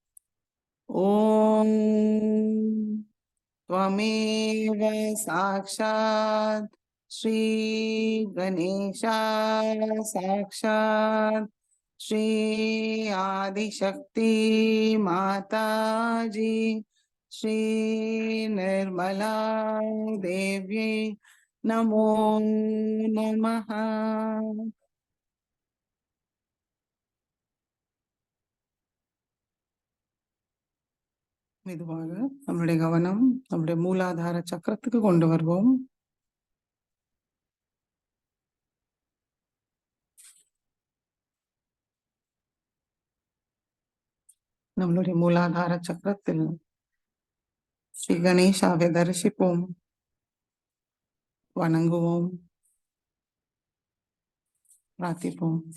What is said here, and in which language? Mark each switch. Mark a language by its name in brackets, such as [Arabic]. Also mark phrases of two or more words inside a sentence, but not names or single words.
[Sanskrit] ॐ त्वमेव साक्षात् श्री गणेशाय साक्षात् श्री आदिशक्ति माता जी श्री निर्मला देव्यै नमो नमः। [Tamil] மெதுவாக நம்முடைய கவனம் நம்முடைய மூலாதார சக்கரத்துக்கு கொண்டு வருவோம். நம்மளுடைய மூலாதார சக்கரத்தில் ஸ்ரீ கணேசாவை தரிசிப்போம், வணங்குவோம், பிரார்த்திப்போம்.